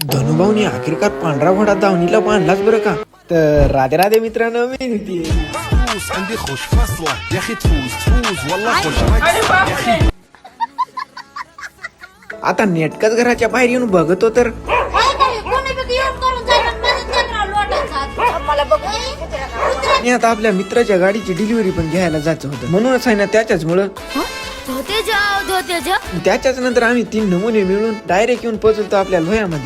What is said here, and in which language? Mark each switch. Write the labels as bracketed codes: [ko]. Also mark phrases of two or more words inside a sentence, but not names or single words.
[mr] धनुभाऊनी अखेरकार पांढरा घोडा दावणीला बांधलाच बरं का. तर राधे राधे मित्रांनो, मी होती [ar] عندي خوش فصلة يا اخي تفوز والله خوش يا اخي. [mr] आता नेटकच घराच्या बाहेर येऊन बघतो तर मी आता आपल्या मित्राच्या गाडीची डिलिव्हरी पण घ्यायला जायचं होतं, म्हणूनच आहे ना त्याच्याच मुळे त्याच्याच नंतर आम्ही 3 नमुने मिळून डायरेक्ट येऊन पोहोचतो आपल्या लोह्यामध्ये.